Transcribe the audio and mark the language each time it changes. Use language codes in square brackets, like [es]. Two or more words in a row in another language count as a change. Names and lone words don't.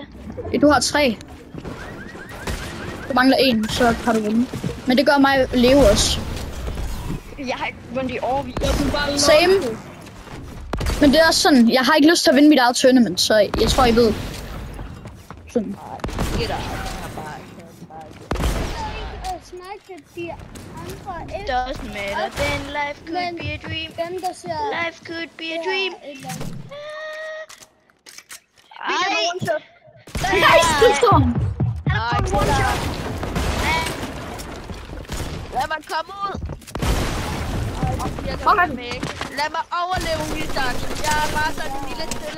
[da] Du har 3. Du mangler 1, så har du vundet. Men det gør mig leve også. Jeg har ikke vundet i år. Same. Men det er også sådan, jeg har ikke lyst til at vinde mit eget tournament, så jeg tror, I ved. Sådan. [en] Doesn't matter, then life could be a dream. [da] Dem, der ser... [en] Life could be a dream. [da] Lad mig komme ud. Lad mig overleve, Isak. Jeg er bare sådan en lille stille.